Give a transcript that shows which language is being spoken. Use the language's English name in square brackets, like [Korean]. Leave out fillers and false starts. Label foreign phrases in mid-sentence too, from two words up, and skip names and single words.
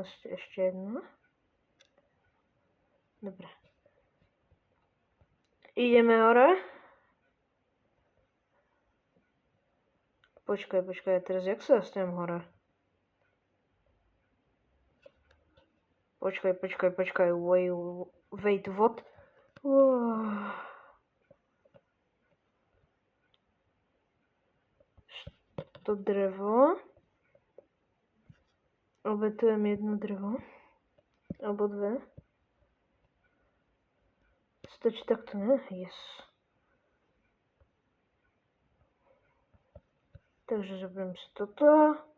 [Slovak] Ešte jedno. Dobre. Ideme hore. Počkaj, teraz jak sa dostanem hore? Počkaj, [English] wait, what? [Slovak] To drevo. Obetujem jedno drevo. Alebo 2. Stačí takto, ne? Yes. Takže zoberiem si toto.